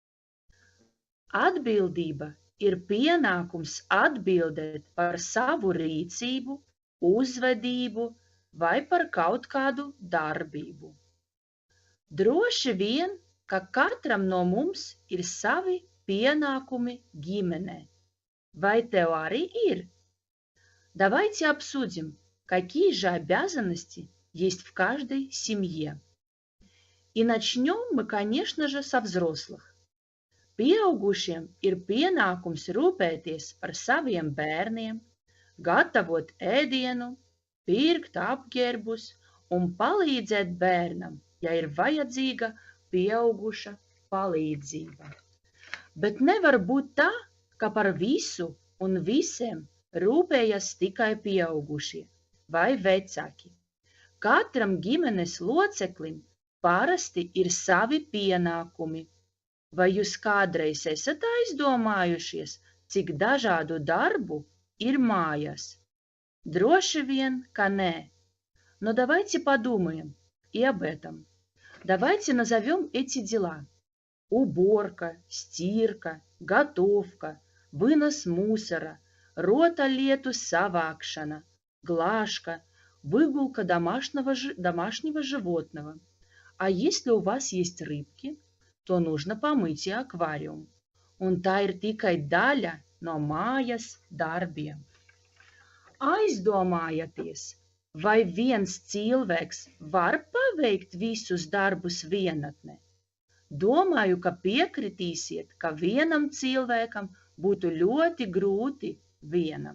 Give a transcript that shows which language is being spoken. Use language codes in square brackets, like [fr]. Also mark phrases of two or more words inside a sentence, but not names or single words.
[lv] Atbildība ir pienākums atbildēt par savu rīcību, uzvedību vai par kaut kādu darbību. Droši vien, ka katram no mums ir savi pienākumi ģimenē. Vai tev arī ir? [ru] Давайте обсудим, какие же обязанности есть в каждой семье. И начнем мы, конечно же, со взрослых. [lv] Pieaugušiem ir pienākums rūpēties par saviem bērniem, gatavot ēdienu, pirkt apģērbus un palīdzēt bērnam, ja ir vajadzīga pieauguša palīdzība. Bet nevar būt tā, ka par visu un visiem rūpējas tikai pieaugušie vai vecāki. Katram ģimenes loceklim parasti ir savi pienākumi. Vai jūs kādreiz esat aizdomājušies, cik dažādu darbu ir mājās? Droši vien, ka nē. [ru] Но давайте подумаем и об этом. Давайте назовем эти дела. Уборка, стирка, готовка, вынос мусора, [lv] rotaļlietu savākšana, [ru] глажка, выгулка домашнего животного. А если у вас есть рыбки, то нужно помыть и аквариум. [lv] Un tā ir tikai daļa no mājas darbiem. Aizdomājieties, vai viens cilvēks var paveikt visus darbus vienatnē? Domāju, ka piekritīsiet, ka vienam cilvēkam būtu ļoti grūti vienam.